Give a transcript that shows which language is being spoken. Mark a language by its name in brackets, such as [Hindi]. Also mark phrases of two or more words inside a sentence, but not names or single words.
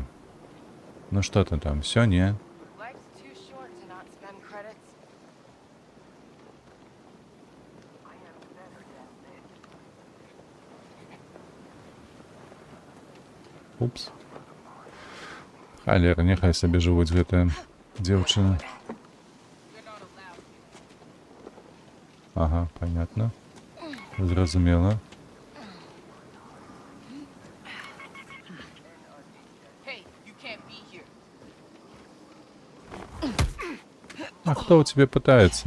[Ukrainian] Ну що ти там, все, ні? Упс. Халер, нехай собі живуть [Belarusian] гэтая дзяўчына. [Russian] Ага, понятно. Зразумела. А кто у тебя пытается?